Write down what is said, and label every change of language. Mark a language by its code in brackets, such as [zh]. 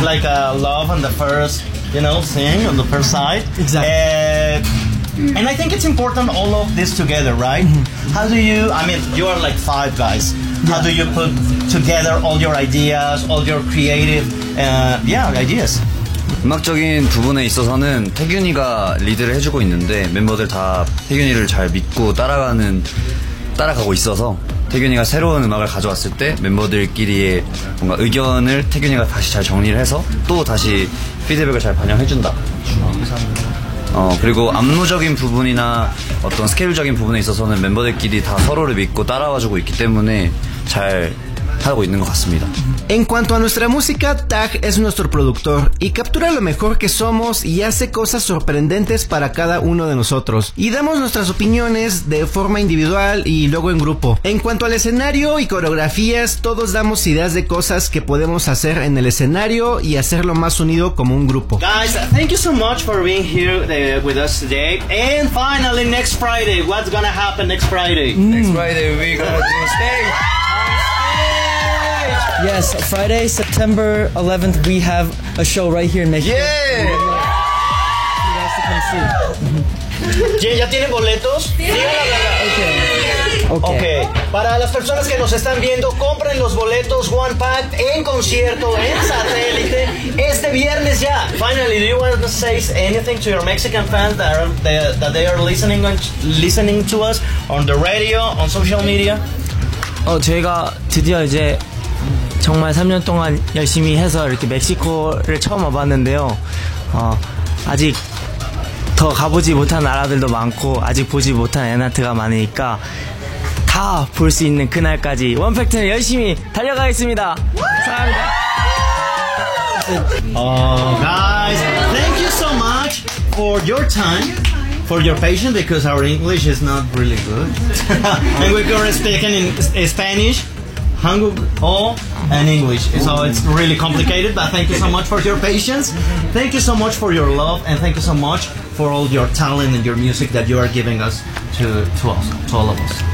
[en] It's like a love on the first, you know, thing on the first sight. Exactly. And I think it's important all of this together, right? Mm-hmm. How do you, I mean, you are like five guys. Yeah. How do you put together all your ideas, all your creative, ideas? [ko] 음악적인 부분에 있어서는 태균이가 리드를 해주고 있는데 멤버들 다 태균이를 잘 믿고 따라가고 있어서 태균이가 새로운 음악을 가져왔을 때 멤버들끼리의 뭔가 의견을 태균이가 다시 잘 정리를 해서 또 다시 피드백을 잘 반영해준다. 그리고 안무적인 부분이나 어떤 스케줄적인 부분에 있어서는 멤버들끼리 다 서로를 믿고 따라와주고 있기 때문에 잘 하고 있는 것 같습니다. [es] En cuanto a nuestra música, Tag es nuestro productor y captura lo mejor que somos y hace cosas sorprendentes para cada uno de nosotros. Y damos nuestras opiniones de forma individual y luego en grupo. En cuanto al escenario y coreografías, todos damos ideas de cosas que podemos hacer en el escenario y hacerlo más unido como un grupo. [en] Guys, thank you so much for being here with us today. And finally, next Friday, what's gonna happen next Friday? Next Friday, we're gonna do a stage. Yes, Friday, September 11th, we have a show right here in Mexico. Yeah! You guys can see. [es] ¿Ya tienen boletos? Sí. [en] Okay. [es] Para las personas que nos están viendo, compren los boletos One Pack en concierto en Satélite este viernes ya. [en] Finally, do you want to say anything to your Mexican fans that they are listening to us on the radio, on social media? [ko] 저희가 드디어 이제 정말 3년 동안 열심히 해서 이렇게 멕시코를 처음 와봤는데요. 아직 더 가보지 못한 나라들도 많고 아직 보지 못한 엔하트가 많으니까 다 볼 수 있는 그날까지 원팩트는 열심히 달려가겠습니다. 감사합니다. [en] Guys, thank you so much for your time. For your patience, because our English is not really good. And we're going to speak in Spanish, Hangul, and English. So it's really complicated, but thank you so much for your patience. Thank you so much for your love, and thank you so much for all your talent and your music that you are giving us to us, to all of us.